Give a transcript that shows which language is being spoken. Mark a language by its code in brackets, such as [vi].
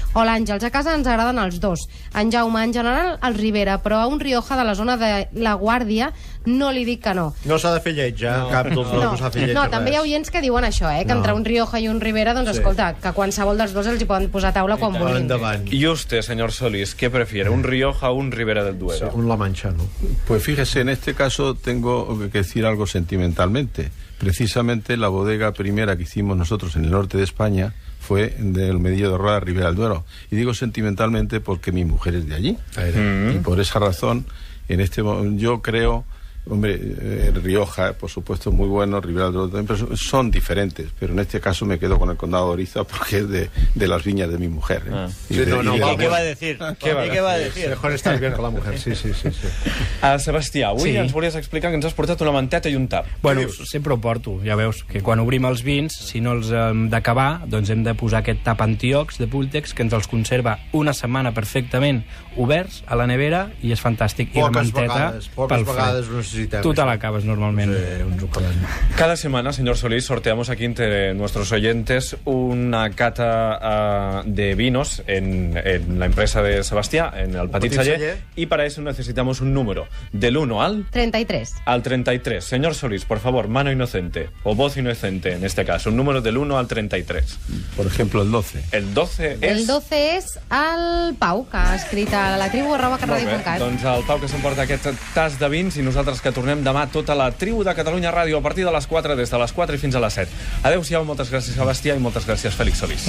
[ca] O l'Àngels, a casa ens agraden els dos. En Jaume, en general, el Ribera, però a un Rioja de la zona de La Guàrdia no li dic que no. No s'ha de fer lleig, cap dels dos no s'ha de fer lleig. No, també hi ha oients que diuen això, que entre un Rioja i un Ribera, doncs escolta, que qualsevol dels dos els hi poden posar a taula quan vulguin. [es] ¿Y usted, señor Solís, qué prefiere, un Rioja o un Ribera del Duero? Un La Mancha, ¿no? Pues fíjese, en este caso tengo que decir algo sentimentalmente. Precisamente la bodega primera que hicimos nosotros en el norte de España fue del Medillo de Roda, Ribera del Duero. Y digo sentimentalmente porque mi mujer es de allí. Y por esa razón, en este momento, yo creo... Hombre, Rioja, por supuesto, muy bueno, Ribera del Duero también, pero son diferentes. Pero en este caso me quedo con el Condado de Oriza porque es de las viñas de mi mujer. ¿Qué va a decir? ¿Qué va a decir? Mejor estar bien con la mujer, sí. [ca] Sebastià, avui ens volies explicar que ens has portat una manteta i un tap. Bueno, sempre ho porto, ja veus, que quan obrim els vins, si no els hem d'acabar, doncs hem de posar aquest tap antiox de Pultex que ens els conserva una setmana perfectament oberts a la nevera i és fantàstic. Poques vegades ho necessitem. [es] Tú te la acabas normalmente. Cada semana, señor Solís, sorteamos aquí entre nuestros oyentes una cata de vinos en la empresa de Sebastià, en el Petit Celler, y para eso necesitamos un número del 1 al 33. Al 33. Señor Solís, por favor, mano inocente, o voz inocente en este caso, un número del 1 al 33. Por ejemplo, el 12. [ca] El 12 és... El 12 és el Pau, que ha escrit a la tribu@carradio.cat. Doncs el Pau que s'emporta aquest tas de vins i nosaltres que tornem demà tota la tribu de Catalunya Ràdio a partir de les 4, des de les 4 i fins a les 7. Adéu-siau, moltes gràcies, Sebastià, i moltes gràcies, Fèlix Solís.